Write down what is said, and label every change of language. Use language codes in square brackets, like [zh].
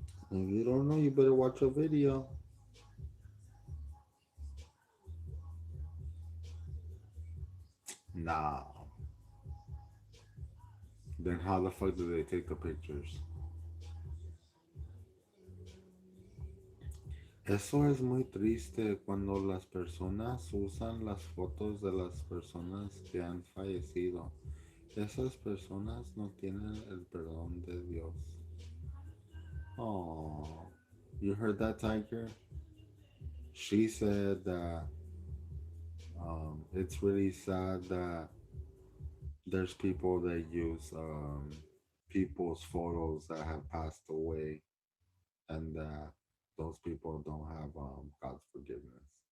[en] If you don't know, you better watch a video. Nah. Then how the fuck do they take the pictures? [es] Eso es muy triste cuando las personas usan las fotos de las personas que han fallecido. Esas personas no tienen el perdón de Dios. [en] Oh, you heard that, Tiger? She said that it's really sad that there's people that use people's photos that have passed away and that those people don't have God's forgiveness.